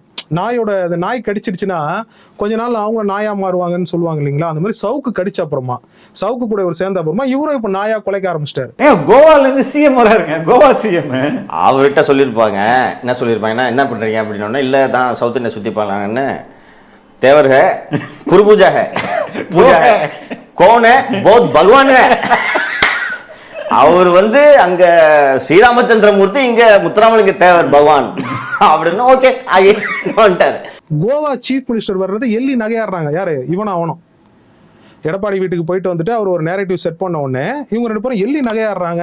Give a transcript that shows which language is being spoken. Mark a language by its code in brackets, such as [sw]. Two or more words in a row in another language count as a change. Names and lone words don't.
[ta] நாயோட அந்த நாய் கடிச்சிடுச்சுன்னா கொஞ்ச நாள் அவங்க நாயா மாறுவாங்கன்னு சொல்லுவாங்க இல்லைங்களா, அந்த மாதிரி சவுக்கு கடிச்ச அப்புறமா சவுக்கு கூட ஒரு சேர்ந்த அப்புறமா இவரும் இப்ப நாயா குலைக்க ஆரம்பிச்சிட்டாரு. கோவால இருந்து சிஎம் வராருங்க, கோவா சிஎம். அவர்கிட்ட சொல்லியிருப்பாங்க, என்ன சொல்லியிருப்பாங்கன்னா என்ன பண்றீங்க அப்படின்னா, இல்லை தான் சவுத் இந்தியா சுற்றி பார்க்கலாங்கன்னு. [hi] தேவர் है குருபூஜா है பூஜா है कौन है बहुत भगवान है. [ta] அவர் வந்து அங்க ஸ்ரீராமச்சந்திரமூர்த்தி, இங்க முத்துராமலிங்க தேவர் பகவான் அப்படின்னு. ஓகே வந்துட்டாரு. கோவா [en] chief minister [ta] வர்றது எள்ளி நகையாடுறாங்க. யாரு? இவனும் அவனும். எடப்பாடி வீட்டுக்கு போயிட்டு வந்துட்டு அவர் ஒரு [en] narrative set [ta] பண்ண உடனே இவங்க 2 பேரும் எள்ளி நகையாடுறாங்க.